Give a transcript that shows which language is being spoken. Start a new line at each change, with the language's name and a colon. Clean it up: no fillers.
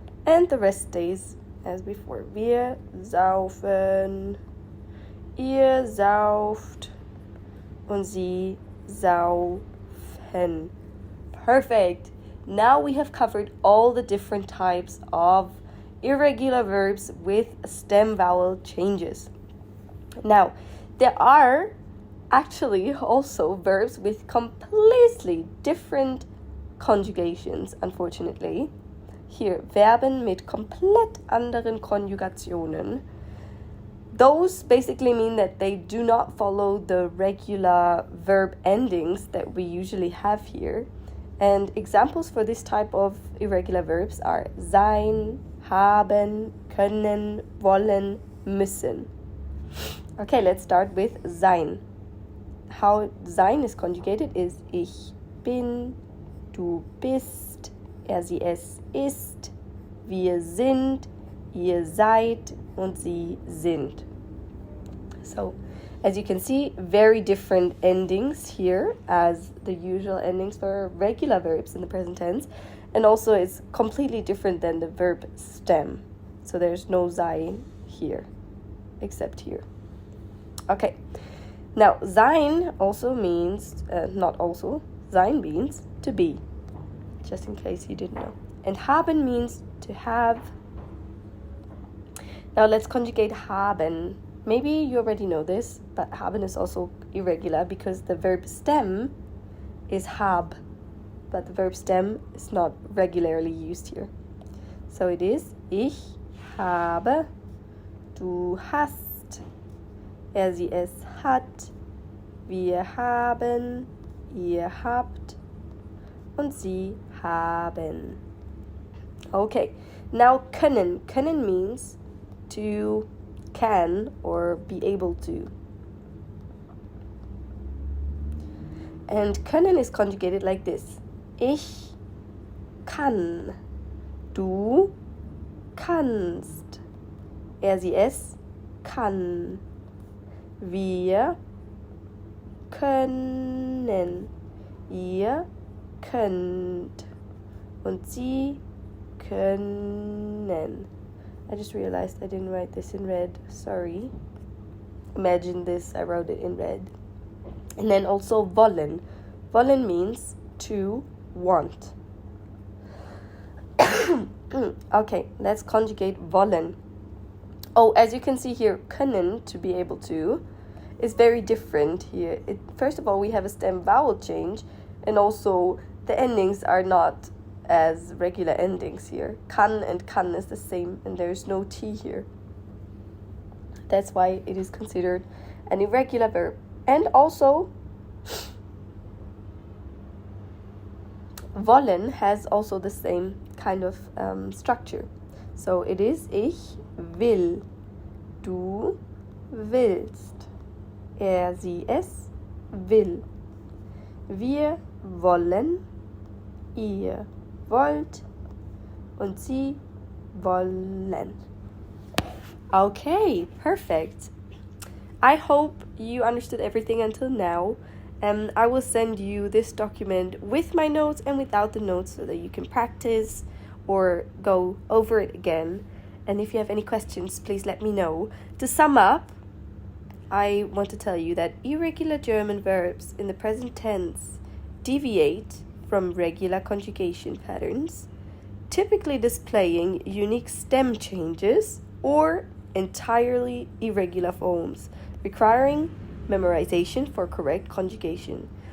English: And the rest stays as before.
German: Wir saufen, ihr sauft, und sie saufen.
English: Perfect. Now we have covered all the different types of irregular verbs with stem vowel changes. Now, there are actually also verbs with completely different conjugations, unfortunately.
German: Hier, Verben mit komplett anderen Konjugationen.
English: Those basically mean that they do not follow the regular verb endings that we usually have here. And examples for this type of irregular verbs are sein, haben, können, wollen, müssen. Okay, let's start with sein. How sein is conjugated is
German: ich bin, du bist, sie es ist, wir sind, ihr seid, und sie sind.
English: So, as you can see, very different endings here as the usual endings for regular verbs in the present tense. And also it's completely different than the verb stem. So there's no sein here, except here. Okay, now sein also means, sein means to be, just in case you didn't know. And haben means to have. Now let's conjugate haben. Maybe you already know this, but haben is also irregular because the verb stem is hab, but the verb stem is not regularly used here. So it is
German: ich habe, du hast, sie es hat, wir haben, ihr habt, und sie haben.
English: Okay, now können. Können means to can or be able to. And können is conjugated like this.
German: Ich kann, du kannst, sie es kann, wir können, ihr könnt, und sie können.
English: I just realized I didn't write this in red. Sorry. Imagine this, I wrote it in red. And then also wollen. Wollen means to want. Okay, let's conjugate wollen. Oh, as you can see here, können, to be able to, is very different here. First of all, we have a stem vowel change, and also the endings are not as regular endings here. Kann and kann is the same, and there's no T here. That's why it is considered an irregular verb. And also, wollen has also the same kind of structure. So it is
German: ich will, du willst, sie es will, wir wollen, ihr wollt, und sie wollen.
English: Okay, perfect. I hope you understood everything until now. I will send you this document with my notes and without the notes so that you can practice or go over it again. And if you have any questions, please let me know. To sum up, I want to tell you that irregular German verbs in the present tense deviate from regular conjugation patterns, typically displaying unique stem changes or entirely irregular forms, requiring memorization for correct conjugation.